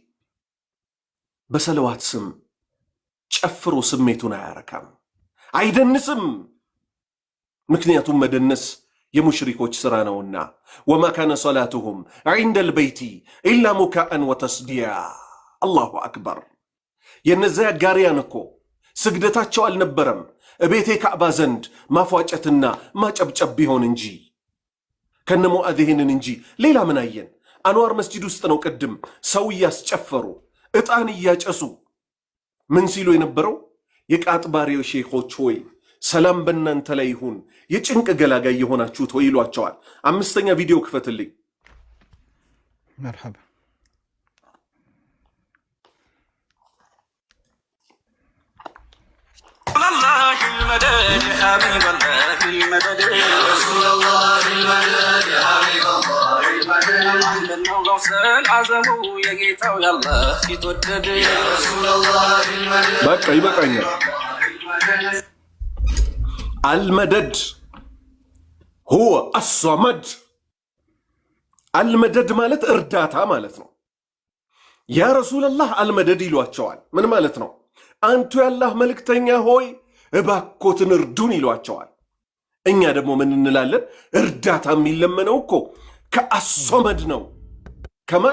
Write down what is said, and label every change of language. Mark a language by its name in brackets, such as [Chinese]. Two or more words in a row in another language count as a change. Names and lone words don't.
[Amharic] በሰለዋት ስም ጨፍሮ ስሜቱን አያረካም፣ አይደንስም። ምክንያቱም መደነስ የሙሽሪኮች ሥራ ነውና። [Arabic] وما كان صلاتهم عند البيت إلا مكاء وتصدية። الله أكبر። [Amharic] የነዚያ ጋሪያን እኮ ስግደታቸው አልነበረም እቤቴ ካዕባ ዘንድ ማፏጨትና ማጨብጨብ ቢሆን እንጂ ከነ ሙአዝ ይሄንን እንጂ ሌላ ምን አየን? አንዋር መስጂድ ውስጥ ነው ቅድም ሰው እያስጨፈሩ ዕጣን እያጨሱ ምን ሲሉ የነበረው? የቃጥባሪው ሼኾች ሆይ ሰላም በእናንተ ላይ ይሁን የጭንቅ ገላጋይ የሆናችሁት ሆይ ይሏቸዋል። 5ኛ ቪዲዮ ክፈትልኝ። [Arabic] مرحبا الله المدد يا حبيب الله المدد يا رسول الله المدد يا حبيب الله المدد النوصل عزمو يا جيتو يلا يتودد يا رسول الله المدد [Amharic] በቃ ይበቃኛል። [Arabic] المدد هو الصمد المدد [Amharic] ማለት እርዳታ ማለት ነው። [Arabic] يا رسول الله المدد [Amharic] ይሏቸዋል። ምን ማለት ነው? አንቱ ያላህ መልእክተኛ ሆይ እባኮትን እርዱን ይሏቸዋል። እኛ ደግሞ ምን እንላለን? እርዳታ የሚለመነው እኮ ከአሶመድ ነው። ከማን?